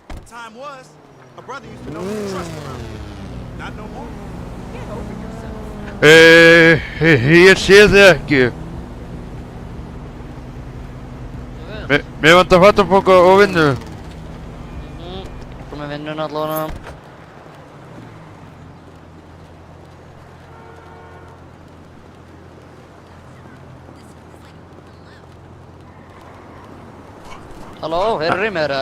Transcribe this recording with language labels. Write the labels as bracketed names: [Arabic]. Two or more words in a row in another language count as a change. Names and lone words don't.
[English] time was. A brother used to know who to trust around here. Not no more. Get over yourself. [Icelandic] Ég sé þið ekki. Mér vantar fattapoka og vinnu. Kom með vinnuna allavega. Halló, heyrðu í mér?